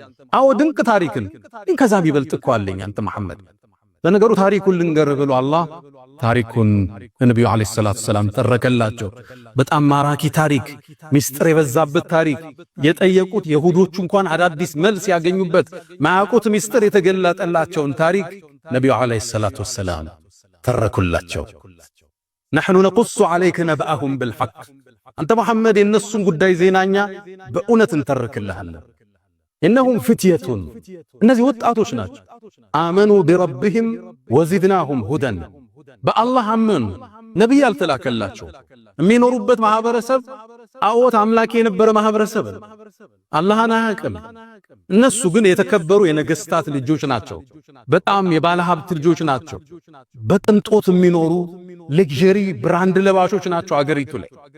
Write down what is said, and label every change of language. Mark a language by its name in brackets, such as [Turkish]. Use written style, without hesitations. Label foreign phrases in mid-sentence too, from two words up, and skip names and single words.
[Amharic] አዎ ድንቅ ታሪክን ከዛ ቢበልጥ እኮ አለኝ አንተ መሐመድ። ለነገሩ ታሪኩን ልንገር ብሎ አላህ ታሪኩን ነብዩ [Arabic] عليه الصلاة السلام [Amharic] ተረከላቸው። በጣም ማራኪ ታሪክ፣ ሚስጥር የበዛበት ታሪክ፣ የጠየቁት የሁዶቹ እንኳን አዳዲስ መልስ ያገኙበት ማያውቁት ሚስጥር የተገለጠላቸውን ታሪክ ነብዩ [Arabic] عليه الصلاة السلام [Amharic] ተረኩላቸው። [Arabic] نحن نقص عليك نبأهم بالحق [Amharic] አንተ መሐመድ የነሱን ጉዳይ ዜናኛ በእውነት እንተርክልሃለን። إنهم فتية እነዚህ ወጣቶች ናቸው። [Arabic] آمنوا بربهم وزدناهم هدى [Amharic] በአላህ አመኑ። ነብይ አልተላከላቸው። የሚኖሩበት ማህበረሰብ አዎት አምላክ የነበረ ማህበረሰብ አላህን አያውቅም። እነሱ ግን የተከበሩ የነገስታት ልጆች ናቸው። በጣም የባለ ሀብት ልጆች ናቸው። በቅንጦት የሚኖሩ [English] luxury brand [Amharic] ለባሾች ናቸው። አገሪቱ ላይ